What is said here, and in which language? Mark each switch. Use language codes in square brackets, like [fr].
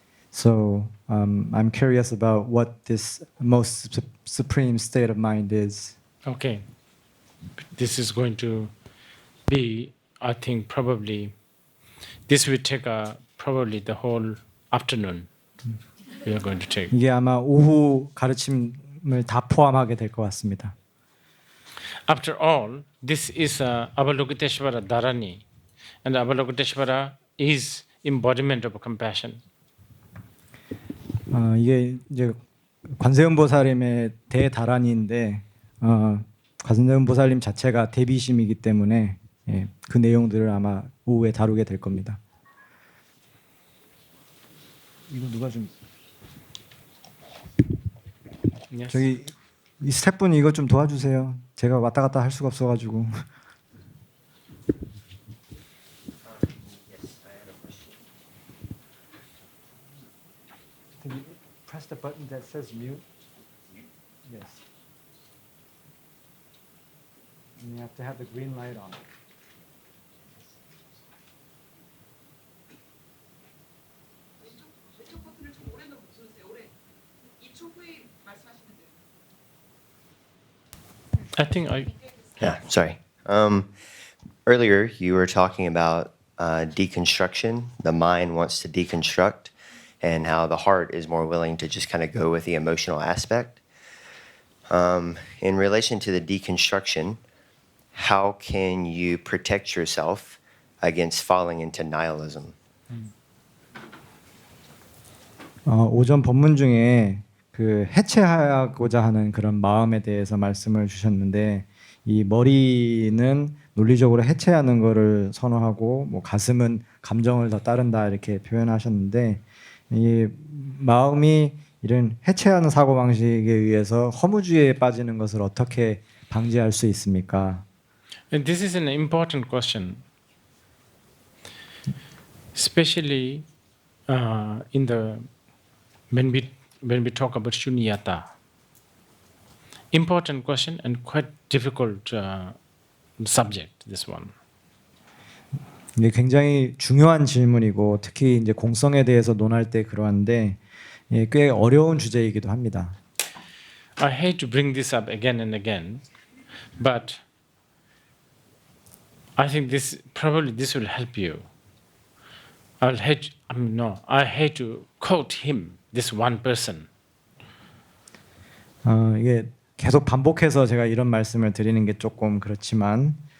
[en] So I'm curious about what this most supreme state of mind is. Okay. This is going to be, I think, probably, this will take probably the whole afternoon. We are going to take. [ko] 이게 아마 오후 가르침을 다 포함하게 될 것 같습니다. [en] After all, this is Avalokiteshvara Dharani, and Avalokiteshvara is embodiment of compassion. [ko] 이게 이제 관세음보살님의 대다란이인데 관세음보살님 자체가 대비심이기 때문에 그 내용들을 아마 오후에 다루게 될 겁니다. 이거 누가 좀 [en] Yes. [ko] 저기 이 스태프분 이거 좀 도와주세요. 제가 왔다 갔다 할 수가 없어가지고. [en] Can you press the button that says mute? Yes. And you have to have the green light on. [ko] 왼쪽 버튼을 좀 오래 누르세요. 오래. 2초 후에 말씀하시면 돼요. [en] I think Yeah, sorry. Earlier, you were talking about deconstruction. The mind wants to deconstruct, and how the heart is more willing to just kind of go with the emotional aspect. In relation to the deconstruction, how can you protect yourself against falling into nihilism? [ko] 오전 법문 중에 그 해체하고자 하는 그런 마음에 대해서 말씀을 주셨는데 이 머리는 논리적으로 해체하는 거를 선호하고 뭐 가슴은 감정을 더 따른다 이렇게 표현하셨는데 이 마음이 이런 해체하는 사고 방식에 의해서 허무주의에 빠지는 것을 어떻게 방지할 수 있습니까? [en] And this is an important question, especially in the when we talk about shunyata. Important question and quite difficult subject. This one. [ko] 이게 굉장히 중요한 질문이고 특히 이제 공성에 대해서 논할 때 그러한데 꽤 어려운 주제이기도 합니다. [en] I hate to bring this up again and again, but I think this will help you. I hate to quote him, this one person. [ko] 이게 계속 반복해서 제가 이런 말씀을 드리는 게 조금 그렇지만